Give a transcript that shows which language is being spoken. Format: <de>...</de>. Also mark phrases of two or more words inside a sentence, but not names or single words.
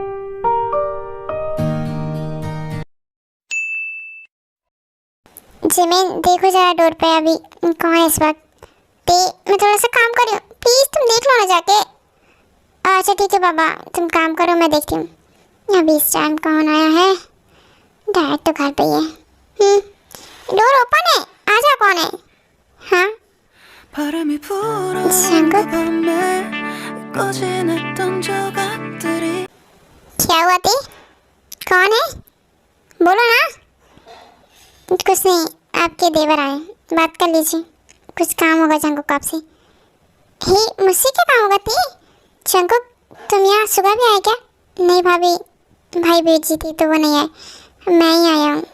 <hi>जिमिन देखो जरा डोर पे अभी कौन है इस वक्त? ते मैं थोड़ा सा काम कर रही हूँ, प्लीज़ तुम देख लो ना जाके। अच्छा ठीक है बाबा तुम काम करो, मैं देखती हूँ अभी इस टाइम कौन आया है। डैड तो घर पे ही है।</hi> <en>door open</en> <hi>है, आजा कौन है? हाँ</hi> <ko>바람이 불어온 चंक 그 밤에 꺼진 했던 조각들이</ko> <hi>क्या क्या हुआ थी? कौन है? बोलो ना। कुछ नहीं, आपके देवर आए, बात कर लीजिए। कुछ काम होगा जंकुक आपसे। हे, मुझसे क्या काम होगा थी? जंकुक, तुम यहाँ सुबह भी आए क्या? नहीं भाभी, भाई भेजी थी तो वो नहीं आए, मैं ही आया हूँ।</hi>